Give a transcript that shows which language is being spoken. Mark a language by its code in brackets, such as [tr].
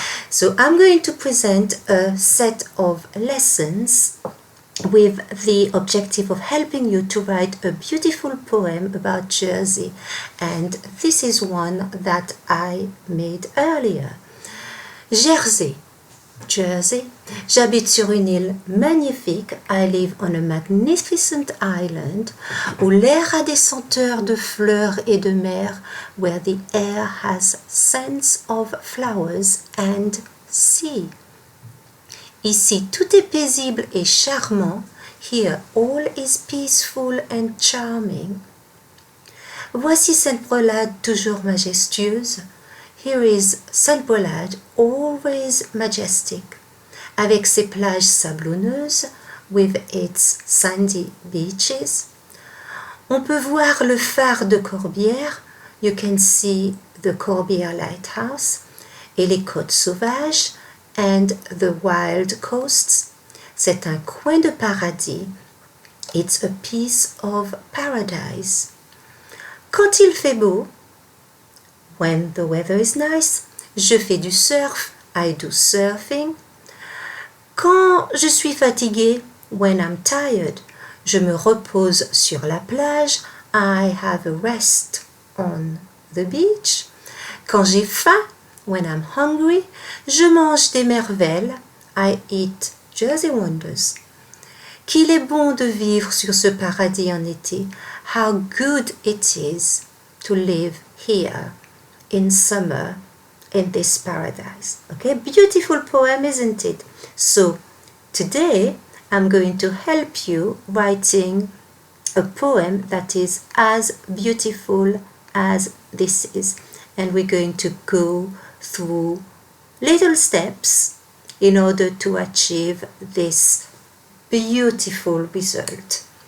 [en] So I'm going to present a set of lessons with the objective of helping you to write a beautiful poem about Jersey, and this is one that I made earlier. Jersey. Jersey. [fr] J'habite sur une île magnifique. [en] I live on a magnificent island [fr] où l'air a des senteurs de fleurs et de mer, [en] where the air has scents of flowers and sea. [fr] Ici, tout est paisible et charmant. [en] Here, all is peaceful and charming. [fr] Voici Sainte-Brelade toujours majestueuse. [en] Here is Sainte-Brelade, always majestic, [fr] avec ses plages sablonneuses, [en] with its sandy beaches. [fr] On peut voir le phare de Corbière. [en] You can see the Corbière Lighthouse, [fr] et les côtes sauvages, [en] and the wild coasts. [fr] C'est un coin de paradis. [en] It's a piece of paradise. [fr] Quand il fait beau, [en] when the weather is nice, [fr] je fais du surf, [en] I do surfing. [fr] Quand je suis fatiguée, [en] when I'm tired, [fr] je me repose sur la plage, [en] I have a rest on the beach. [fr] Quand j'ai faim, [en] when I'm hungry, [fr] je mange des merveilles, [en] I eat Jersey wonders. [fr] Qu'il est bon de vivre sur ce paradis en été. [en] How good it is to live here in summer in this paradise. Okay, beautiful poem, isn't it? So today I'm going to help you writing a poem that is as beautiful as this is, and we're going to go through little steps in order to achieve this beautiful result.